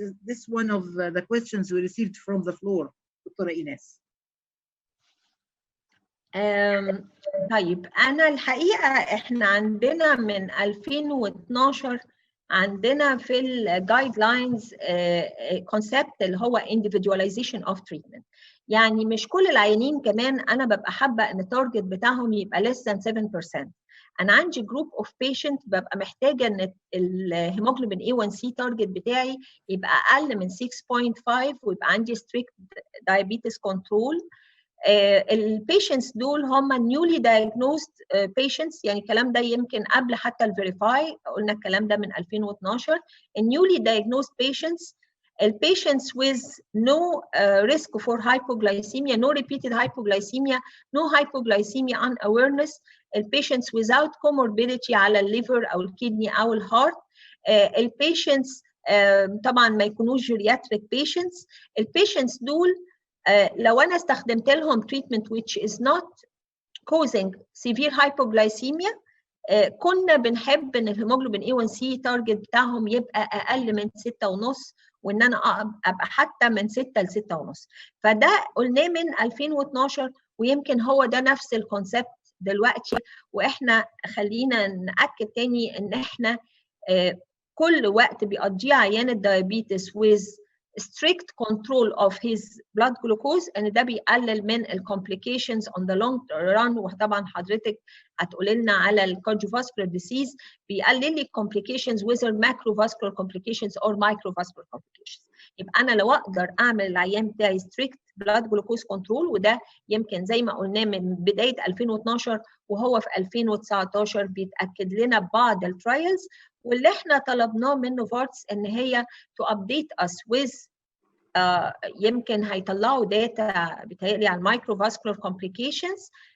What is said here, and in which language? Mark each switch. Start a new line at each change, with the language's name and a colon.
English: Is this one of the questions we received from the floor, Dr. Ines?
Arabic: طيب أنا الحقيقة إحنا عندنا من 2012 عندنا في الجايد لاينز كونسبت اللي هو
English: individualization of treatment.
Arabic: يعني مش كل العيانين كمان أنا ببقى حابة إن التارجت بتاعهم يبقى less than 7%. أنا عندي جروب أوف بيشنت ببقى محتاجة إن الهيموجلوبين A1C تارجت بتاعي يبقى أقل من 6.5 ويبقى عندي
English: strict diabetes control.
Arabic: البيشنتس دول هم
English: newly diagnosed patients،
Arabic: يعني الكلام ده يمكن قبل حتى الفيريفاي، قلنا الكلام ده من 2012.
English: newly diagnosed patients، patients with no risk for hypoglycemia, no repeated hypoglycemia, no hypoglycemia unawareness، patients without comorbidity على الليفر او الكدني او الهارت، patients
Arabic: طبعا ما يكونوش
English: geriatric patients.
Arabic: patients دول لو أنا استخدمت لهم
English: treatment which is not causing severe hypoglycemia،
Arabic: كنا بنحب إن الهيموجلوبين A1C تارجت بتاعهم يبقى أقل من 6.5، وإن أنا أبقى حتى من 6 ل 6.5. فده قلناه من 2012، ويمكن هو ده نفس الكونسبت دلوقتي. وإحنا خلينا نأكد تاني إن إحنا كل وقت بيقضيه عيان الدايابيتس
English: with strict control of his blood glucose،
Arabic: ان ده بيقلل من
English: complications on the long run.
Arabic: وطبعا حضرتك هتقولي لنا على
English: cardiovascular disease،
Arabic: بيقلل لي
English: complications whether macrovascular complications or microvascular complications.
Arabic: يبقى انا لو اقدر اعمل العيان بتاعي
English: strict blood glucose control،
Arabic: وده يمكن زي ما قلنا من بدايه 2012 وهو في 2019 بيتاكد لنا ببعض الترايلز، واللي احنا طلبناه من نوفارتس ان هي
English: to update us with
Arabic: يمكن هيطلعوا داتا بتهيألي على المايكروفاسكولار complications.